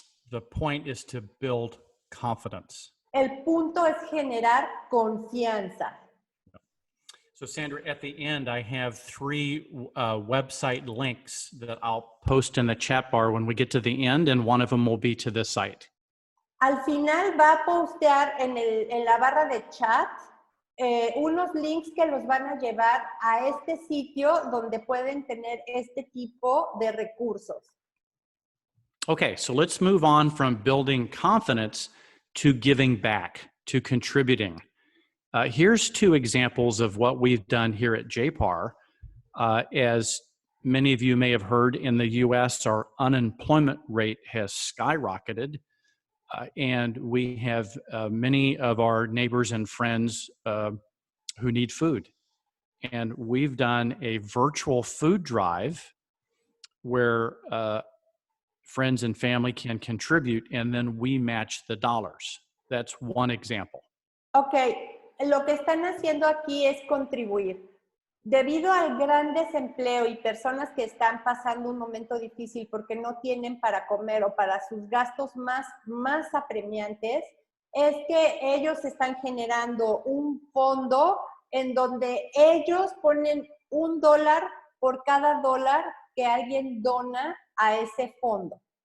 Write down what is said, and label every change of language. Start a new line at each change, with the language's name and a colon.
English: The point is to build confidence.
Spanish: El punto es generar confianza.
English: So Sandra, at the end, I have 3 website links that I'll post in the chat bar when we get to the end, and one of them will be to this site.
Spanish: Al final va a postear en la barra de chat unos links que los van a llevar a este sitio donde pueden tener este tipo de recursos.
English: Okay, so let's move on from building confidence to giving back, to contributing. Here's 2 examples of what we've done here at JPAR. As many of you may have heard, in the US, our unemployment rate has skyrocketed. and we have many of our neighbors and friends who need food. And we've done a virtual food drive where friends and family can contribute, and then we match the dollars. That's one example.
Spanish: Ok, lo que están haciendo aquí es contribuir. Debido al gran desempleo y personas que están pasando un momento difícil porque no tienen para comer o para sus gastos más apremiantes, es que ellos están generando un fondo en donde ellos ponen $1 por cada $1 que alguien dona a ese fondo.